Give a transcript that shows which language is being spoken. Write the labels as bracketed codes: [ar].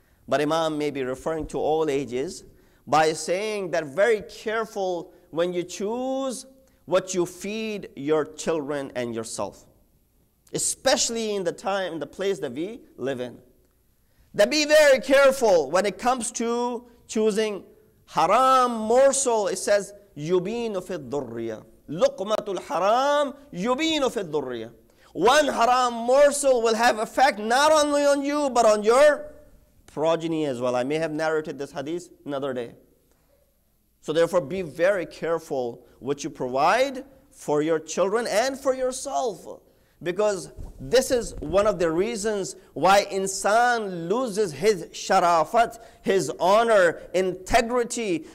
[en] But Imam may be referring to all ages by saying that very careful when you choose what you feed your children and yourself, especially in the time, in the place that we live in. That be very careful when it comes to choosing haram morsel. It says, [ar] يُبِينُ فِي الضُّرِّيَّةِ لُقْمَةُ الْحَرَامِ يُبِينُ فِي الضُّرِّيَّةِ. [en] One haram morsel will have effect not only on you, but on your progeny as well. I may have narrated this hadith another day. So therefore, be very careful what you provide for your children and for yourself. Because this is one of the reasons why insan loses his sharafat, his honor, integrity.